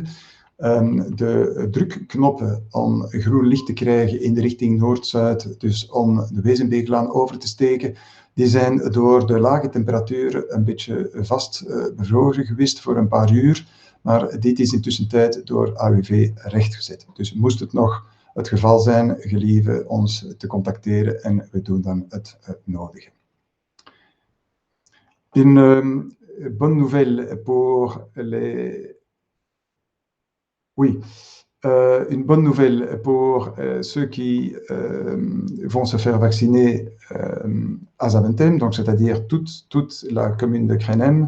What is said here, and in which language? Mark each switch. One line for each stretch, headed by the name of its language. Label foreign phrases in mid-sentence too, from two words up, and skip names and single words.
Dutch: De drukknoppen om groen licht te krijgen in de richting Noord-Zuid, dus om de Wezenbeeklaan over te steken, die zijn door de lage temperaturen een beetje vast bevroren geweest voor een paar uur. Maar dit is intussen tijd door AOEV rechtgezet. Dus moest het nog het geval zijn, gelieve ons te contacteren en we doen dan het nodige.
French: Une bonne nouvelle pour les... Oui, une bonne nouvelle pour ceux qui vont se faire vacciner à Zaventem, donc c'est-à-dire toute la commune de Crenhem.